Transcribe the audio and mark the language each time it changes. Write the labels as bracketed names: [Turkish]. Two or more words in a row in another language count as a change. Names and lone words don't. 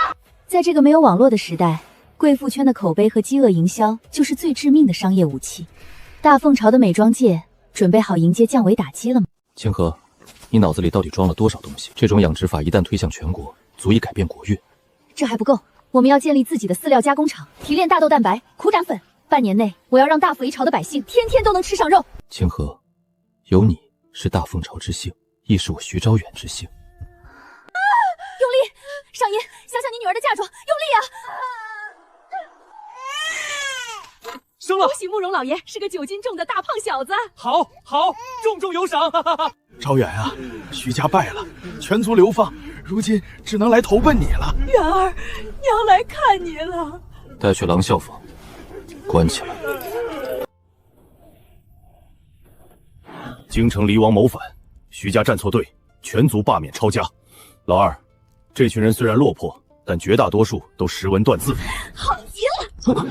[Chinese] 在這個沒有網絡的時代，貴婦圈的口碑和飢餓營銷就是最致命的商業武器。大鳳朝的美妝界準備好迎接降維打擊了嗎？清河，你腦子裡到底裝了多少東西？這種養殖法一旦推向全國，足以改變國運。這還不夠，我們要建立自己的饲料加工廠，提煉大豆蛋白、苦膽粉。半年內，我要讓大鳳一朝的百姓天天都能吃上肉。清河，有你是大鳳朝之幸，亦是我徐昭遠之幸。用力，上音，想想你女兒的嫁妆，用力啊！生了！恭喜慕容老爷是个9斤重的大胖小子。好，重重有賞！昭遠啊，徐家敗了，全族流放，如今只能來投奔你了。遠兒，娘來看你了。帶去狼嘯坊，關起來。京城離王謀反，徐家站錯隊，全族罷免抄家。老二，這群人雖然落魄，但絕大多數都識文斷字。好極了！